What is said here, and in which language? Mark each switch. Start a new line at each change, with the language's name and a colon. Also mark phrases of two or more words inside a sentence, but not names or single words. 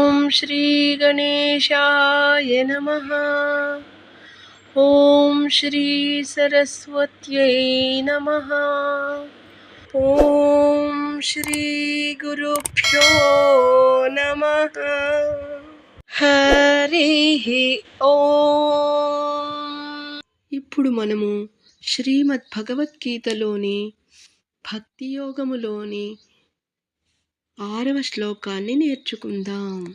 Sanskrit: श्री गणेशाय नमः। ओम श्री सरस्वत्यै नमः। ओम श्री गुरुभ्यो नमः।
Telugu: హరి ఓం. ఇప్పుడు మనము శ్రీమద్ భగవద్గీతలోని భక్తి యోగములోని 6వ శ్లోకాన్ని నేర్చుకుందాం.